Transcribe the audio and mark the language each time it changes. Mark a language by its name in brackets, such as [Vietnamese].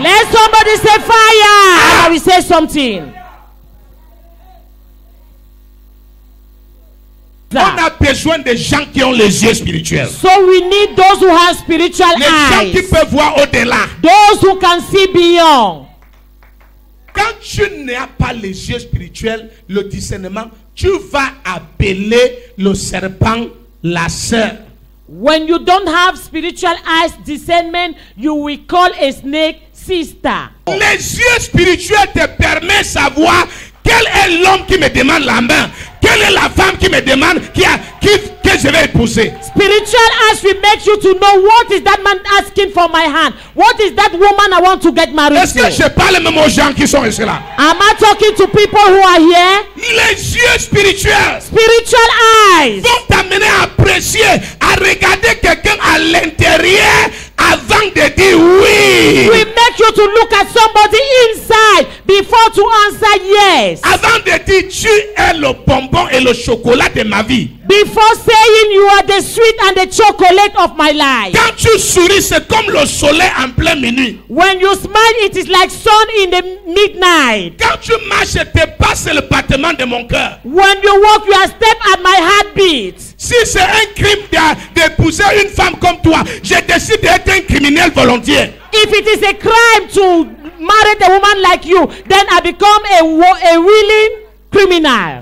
[English] Let somebody say fire. I will say something. [French] On a besoin de gens qui ont les yeux spirituels. [English] So we need those who have spiritual [French] Les gens qui [English] eyes. [French] peuvent voir au-delà. [English] Those who can see beyond. [French] Quand tu n'as pas les yeux spirituels, le discernement, tu vas appeler le serpent la sœur. [English] When you don't have spiritual eyes discernment, you will call a snake sister. [French] Les yeux spirituels te permettent de savoir quel est l'homme qui me demande la main, quelle est la femme qui me demande que je vais épouser. [English] Spiritual eyes will make you to know what is that man asking for my hand. What is that woman I want to get married [French] Est-ce que [English] to? [French] je parle même aux gens qui sont ici là? [English] Am I talking to people who are here? [French] Les yeux spirituels [English] Spiritual eyes [French] vont t'amener à apprécier, à regarder quelqu'un à l'intérieur avant de dire oui. [English] will make you to look at somebody inside before to answer yes. [French] Avant de dire tu es le bonbon et le chocolat de ma vie. [English] Before saying you are the sweet and the chocolate of my life. [French] Quand tu souris, c'est comme le soleil en pleine minuit. [English] When you smile, it is like sun in the midnight. [French] Quand tu marches, tu passes le battement de mon cœur. [English] When you walk, you are step at my heartbeat. [French] Si c'est un crime d'épouser une femme comme toi, je décide d'être un criminel volontiers. [English] If it is a crime to marry a woman like you, then I become a willing criminal.